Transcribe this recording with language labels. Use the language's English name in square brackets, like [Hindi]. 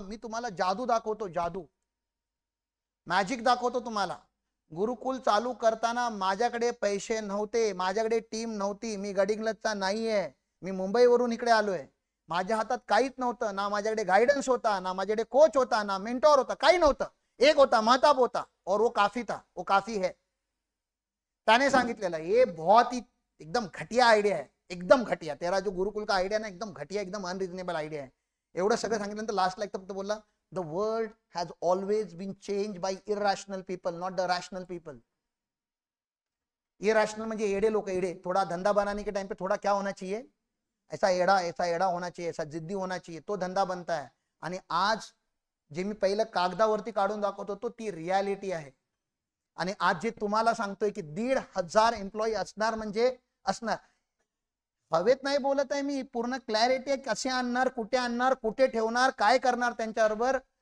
[Marathi] मी तुम्हाला जादू दाखवतो, जादू, मॅजिक दाखवतो तुम्हाला. गुरुकुल चालू करताना माझ्याकडे पैसे नव्हते, माझ्याकडे टीम नव्हती. मी गडिंग्लजचा नाहीये, मी मुंबईवरून इकडे आलोय. माझ्या हातात काहीच नव्हतं ना. माझ्याकडे गायडन्स होता ना, माझ्याकडे कोच होता ना, मेंटॉर होता, काही नव्हतं. एक होता, महताब होता, [Hindi] और वो काफी था, वो काफी है. [Marathi] त्याने सांगितलेलं [Hindi] ये बहुत ही एकदम घटिया आयडिया है, एकदम घटिया. तेरा जो गुरुकुल का आयडिया ना, एकदम घटिया, एकदम अनरिजनेबल आयडिया आहे. [Marathi] एवढं सगळं सांगितल्यानंतर लास्टला एक फक्त बोलला, [English] The world has always been change by irrational people, not the rational people. [Marathi] Irrational म्हणजे एड़े लोग, एड़े. [Hindi] थोड़ा धंधा बनाने के टाइम पे थोड़ा क्या होना चाहिए, ऐसा एड़ा होना चाहिए, ऐसा जिद्दी होना चाहिए, तो धंदा बनता है. [Marathi] आणि आज जे मी पहिलं कागदावरती काढून दाखवतो तो ती रियालिटी आहे. आणि आज जे तुम्हाला सांगतोय की 1,500 एम्प्लॉई असणार म्हणजे असणार. हवेत नाही बोलत आहे मी, पूर्ण क्लॅरिटी आहे. कसे आणणार, कुठे आणणार, कुठे ठेवणार, काय करणार त्यांच्याबरोबर.